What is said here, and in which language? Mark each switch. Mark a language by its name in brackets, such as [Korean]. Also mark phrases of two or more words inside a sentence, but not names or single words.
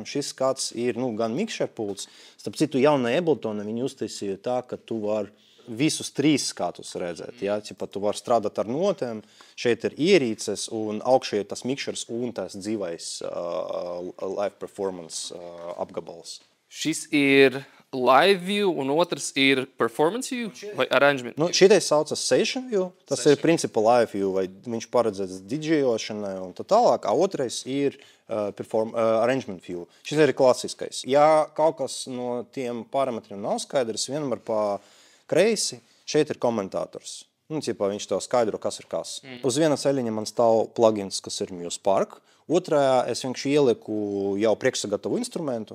[Latvian] Šis skats ir gan mikšerpults. Starp citu, jaunā Abletona viņi uztaisīja tā, ka tu vari visus trīs skatus redzēt. Ja? Tu vari strādāt ar notēm, šeit ir ierīces, un augšā ir tas mikšers un tas dzīvais [English] live performance [Latvian] apgabals. Šis ir [English] live view, [Latvian] un otrs ir [English] performance view [Latvian] vai [English] arrangement view? [Latvian] Šitais saucas [English] session view, [Latvian] tas ir principā [English] live view, [Latvian] vai viņš paredzēts didžejošanai un tā tālāk, a otrais ir [English] arrangement view. [Latvian] Šis ir klasiskais. Ja kaut kas no tiem parametriem nav skaidrs, vienmēr pa kreisi, šeit ir komentātors. Viņš tev skaidro, kas ir kas. Uz viena ceļiņa man stāv plugins, kas ir MuseSpark. Otrajā es vienkārši ielieku jau priekšsagatavu instrumentu.